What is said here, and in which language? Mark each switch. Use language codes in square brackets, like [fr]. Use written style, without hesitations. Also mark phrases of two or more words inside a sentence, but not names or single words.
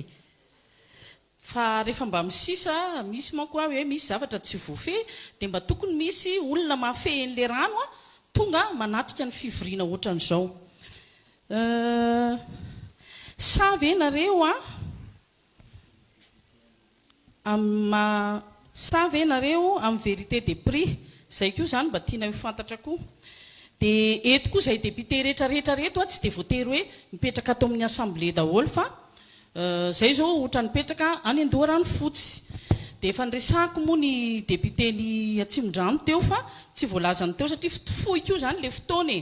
[mg] Fa rehefa mba misisa misy manko hoe misy zavatra tsy voafehy dia mba tokony misy olona mahafehin'le rano tonga manatrika ny fivoriana ohatran'izao. Savy nareo savy nareo amin'ny [fr] vérité des prix [mg] zay koa zany mba tiana hifantatra koa. Dia eto koa zay député rehetrarehetra reto tsy dia voatery hoe mipetraka ato amin'ny assemblée daholo fa zay zao ohatra nipetraka any Andoharanofotsy. Dia efa niresako moa ny député ny Atsimondrano teo fa tsy voalazany teo satria fohy koa zany le fotoana.